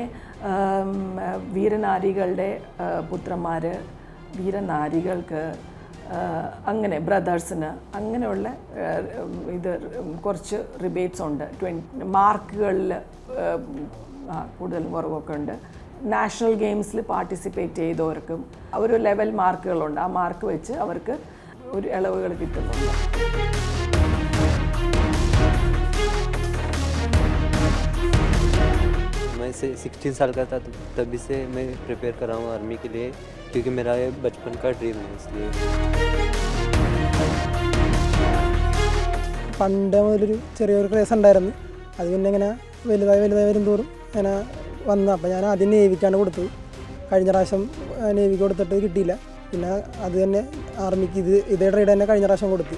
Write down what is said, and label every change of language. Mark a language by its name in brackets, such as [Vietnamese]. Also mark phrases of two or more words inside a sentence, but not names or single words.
[Malayalam] വീരനാരികളുടെ പുത്രന്മാർ, വീരനാരികൾക്ക്, അങ്ങനെ ബ്രദേഴ്സിന് അങ്ങനെയുള്ള ഇത് കുറച്ച് റിബേറ്റ്സ് ഉണ്ട്. മാർക്കുകളിൽ കൂടുതൽ കുറവൊക്കെ ഉണ്ട്. നാഷണൽ ഗെയിംസിൽ പാർട്ടിസിപ്പേറ്റ് ചെയ്തവർക്കും ഒരു ലെവൽ മാർക്കുകളുണ്ട്. ആ മാർക്ക് വെച്ച് അവർക്ക് ഒരു ഇളവുകൾ കിട്ടുന്നുണ്ട്. [Hindi] मैं 16 साल का था तभी से मैं प्रिपेयर कर रहा हूँ आर्मी के लिए, क्योंकि मेरा ये बचपन का ड्रीम है. इसलिए [Malayalam] പണ്ട് മുതലൊരു ചെറിയൊരു ക്രേസ് ഉണ്ടായിരുന്നു. അത് പിന്നെ ഇങ്ങനെ വലുതായി വരും തോറും ഇങ്ങനെ വന്നു. അപ്പോൾ ഞാൻ ആദ്യം നേവിക്കാണ് കൊടുത്തത്. കഴിഞ്ഞ പ്രാവശ്യം നേവിക്ക് കൊടുത്തിട്ട് കിട്ടിയില്ല. പിന്നെ അത് തന്നെ ആർമിക്ക് ഇതേ ട്രേഡ് തന്നെ കഴിഞ്ഞ പ്രാവശ്യം കൊടുത്തു.